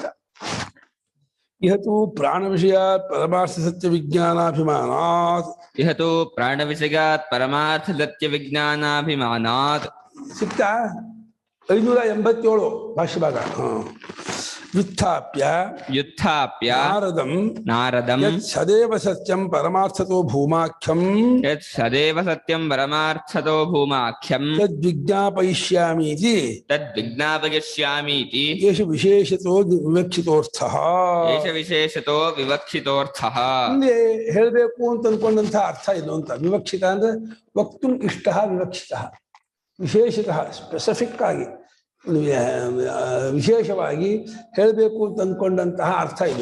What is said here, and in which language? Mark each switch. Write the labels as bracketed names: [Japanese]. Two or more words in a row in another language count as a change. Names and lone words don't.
[Sanskrit] ಇಹತು ಪ್ರಾಣ ವಿಷಯಾತ್ ಪರಮಾರ್ಥ ಸತ್ಯ ವಿಜ್ಞಾನಾಭಿಮಾನಾತ್, ಇಹತು ಪ್ರಾಣ ವಿಷಯಾತ್ ಪರಮಾರ್ಥ ಸತ್ಯ ವಿಜ್ಞಾನಾಭಿಮಾನಾತ್. [Kannada] ಸಿಕ್ತಾ 587 ಭಾಷ್ಯ ಭಾಗ. [Sanskrit] ವ್ಯುತ್ಥಾಪ್ಯ ವ್ಯುತ್ಥಾಪ್ಯ ನಾರದಂ ಸದೇವ ಸತ್ಯಂ ಪರಮಾರ್ಥತೋ ಭೂಮಾಖ್ಯಂ ಯತ್ ಸದೇವ ಸತ್ಯಂ ಪರಮಾರ್ಥತೋ ಭೂಮಾಖ್ಯಂ ತದ್ವಿಜ್ಞಾಪಯಿಷ್ಯಾಮೀತಿ ತದ್ವಿಜ್ಞಾಪಯಿಷ್ಯಾಮೀತಿ ಏಷ ವಿಶೇಷತೋ ವಿವಕ್ಷಿತೋರ್ಥಃ. ಏಷ ವಿಶೇಷತೋ ವಿವಕ್ಷಿತೋರ್ಥಃ. [Kannada] ಇಲ್ಲಿ ಹೇಳಬೇಕು ಅಂತ ಅನ್ಕೊಂಡಂಥ ಅರ್ಥ ಇದು ಅಂತ. ವಿವಕ್ಷಿತ ಅಂದ್ರೆ [Sanskrit] ವಕ್ತುಂ ಇಷ್ಟಃ, ವಿವಕ್ಷಿತಃ ವಿಶೇಷತಃ, [Kannada] ಸ್ಪೆಸಿಫಿಕ್ ಆಗಿ ವಿಶೇಷವಾಗಿ ಹೇಳಬೇಕು ಅಂತ ಅಂದ್ಕೊಂಡಂತಹ ಅರ್ಥ ಇದು.